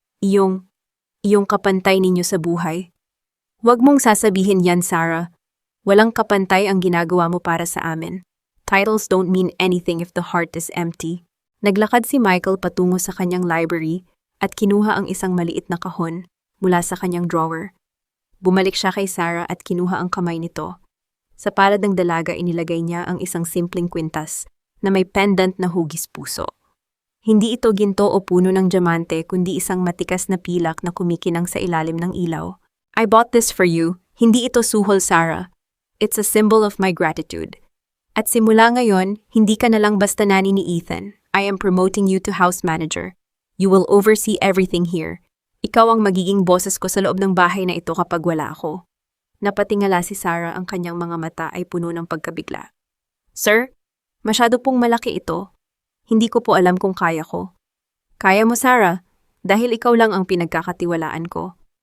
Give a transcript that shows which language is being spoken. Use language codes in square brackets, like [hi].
[tl] Iyong kapantay ninyo sa buhay. Huwag mong sasabihin yan, Sarah. Walang kapantay ang ginagawa mo para sa amin. [en] Titles don't mean anything if the heart is empty. [tl] Naglakad si Michael patungo sa kanyang library at kinuha ang isang maliit na kahon mula sa kanyang drawer. Bumalik siya kay Sarah at kinuha ang kamay nito. Sa palad ng dalaga inilagay niya ang isang simpleng kwintas na may pendant na hugis puso. Hindi ito ginto o puno ng diamante kundi isang matikas na pilak na kumikinang sa ilalim ng ilaw. [en] I bought this for you. [tl] Hindi ito suhol, [en] Sarah. It's a symbol of my gratitude. [tl] At simula ngayon, hindi ka na lang basta nani ni Ethan. [en] I am promoting you to house manager. You will oversee everything here. [tl] Ikaw ang magiging boses ko sa loob ng bahay na ito kapag wala ako. Napatingala si Sarah, ang kanyang mga mata ay puno ng pagkabigla. Sir, masyado pong malaki ito. Hindi ko po alam kung kaya ko. Kaya mo, Sarah, dahil ikaw lang ang pinagkakatiwalaan ko.